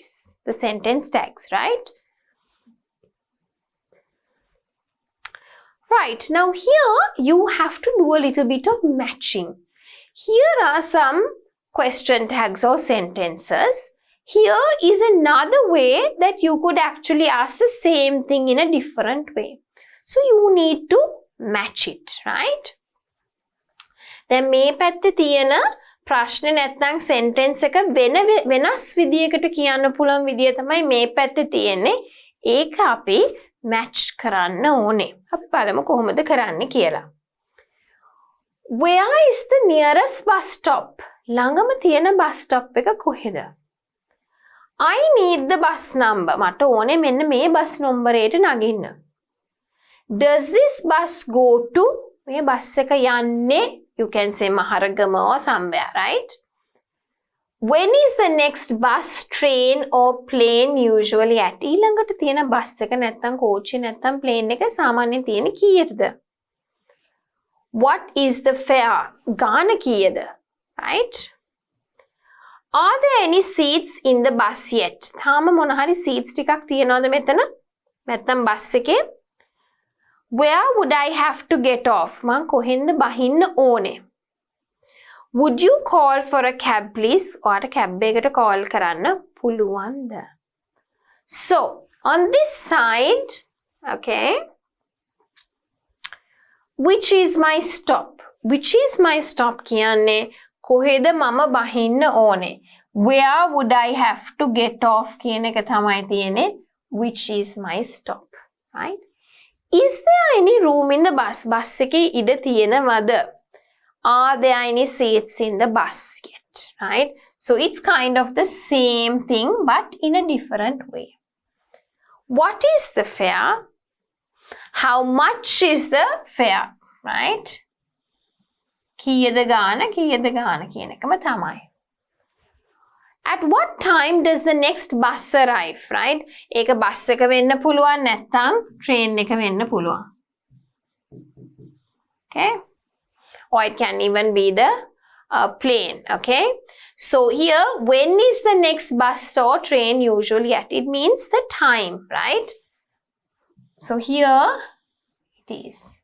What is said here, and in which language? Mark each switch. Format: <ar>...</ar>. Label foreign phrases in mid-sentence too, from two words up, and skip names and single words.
<en>The sentence tags, right? Right, now here you have to do a little bit of matching. Here are some question tags or sentences. Here is another way that you could actually ask the same thing in a different way. So you need to match it, right?</en> <si>දැන් මේ පැත්තේ තියෙන ප්‍රශ්නේ නැත්නම් sentence එක වෙනස් විදියකට කියන්න පුළුවන් විදිය තමයි මේ පැත්තේ තියෙන්නේ. ඒක අපි match කරන්න ඕනේ. අපි බලමු කොහොමද කරන්න කියලා.</si> <en>Where is the nearest bus stop?</en> <si>ළඟම තියෙන bus stop එක කොහෙද?</si> <en>I need the bus number.</en> <si>මට ඕනේ මෙන්න මේ</si> <en>bus numberයට</en> <si>නගින්න.</si> <en>Does this bus go to?</en> <si>මේ bus එක යන්නේ,</si> <en>you can say Maharagama or somewhere, right? When is the next bus, train or plane usually at?</en> <si>ඊළඟට තියෙන bus එක නැත්නම් coach නැත්නම් plane එක සාමාන්‍යයෙන් තියෙන කීයටද?</si> <en>What is the fare?</en> <si>ගාන කීයද?</si> <en>Right? Are there any seats in the bus yet?</en> <si>තාම මොන හරි seats ටිකක් තියනවද මෙතන? නැත්නම් bus එකේ?</si> <en>Where would I have to get off?</en> <si>මං කොහෙන්ද බහින්න ඕනේ?</si> <en>Would you call for a cab please?</en> <si>ඔයාට cab එකකට call කරන්න පුළුවන්ද?</si> <en>So, on this side, okay, which is my stop? Which is my stop</en> <si>කියන්නේ කොහෙද මම බහින්න ඕනේ?</si> <en>Where would I have to get off</en> <si>කියන එක තමයි තියෙන්නේ.</si> <en>Which is my stop, right? Is there any room in the bus?</en> <si>Bus එකේ ඉඩ තියෙනවද?</si> <en>Are there any seats in the bus yet? Right? So it's kind of the same thing but in a different way. What is the fare? How much is the fare? Right?</en> <si>කීයද ගාන කියන එකම තමයි.</si> <en>At what time does the next bus arrive? Right?</en> <si>ඒක බස් එක වෙන්න පුළුවන් නැත්නම් train එක වෙන්න පුළුවන්.</si> <en>Okay? Or it can even be the plane. Okay? So here, when is the next bus or train usually at? It means the time, right? So here it is.</en>